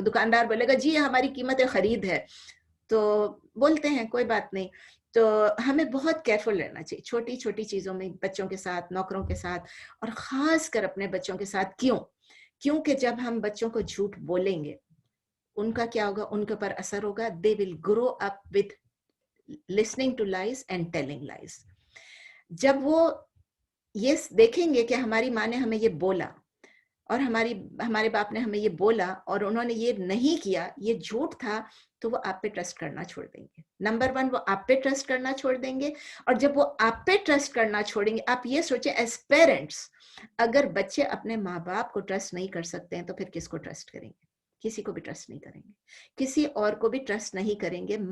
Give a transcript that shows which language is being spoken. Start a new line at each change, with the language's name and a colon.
Urdu: دکاندار بولے گا جی ہماری قیمت خرید ہے, تو بولتے ہیں کوئی بات نہیں. تو ہمیں بہت کیئرفل رہنا چاہیے چھوٹی چھوٹی چیزوں میں, بچوں کے ساتھ, نوکروں کے ساتھ, اور خاص کر اپنے بچوں کے ساتھ. کیونکہ جب ہم بچوں کو جھوٹ بولیں گے, ان کا کیا ہوگا, ان کے اوپر اثر ہوگا.
English: they will grow up with listening to lies and telling lies.
Urdu: جب وہ یہ دیکھیں گے کہ ہماری ماں نے ہمیں یہ بولا اور ہمارے باپ نے ہمیں یہ بولا اور انہوں نے یہ نہیں کیا, یہ جھوٹ تھا, تو وہ آپ پہ ٹرسٹ کرنا چھوڑ دیں گے. نمبر 1 وہ آپ پہ ٹرسٹ کرنا چھوڑ دیں گے. اور جب وہ آپ پہ ٹرسٹ کرنا چھوڑیں گے, آپ یہ سوچیں ایز پیرنٹس, اگر بچے اپنے ماں باپ کو ٹرسٹ نہیں کر سکتے ہیں تو پھر کس کو ٹرسٹ کریں گے؟ کسی کو بھی ٹرسٹ نہیں کریں گے, کسی اور کو بھی ٹرسٹ نہیں کریں گے.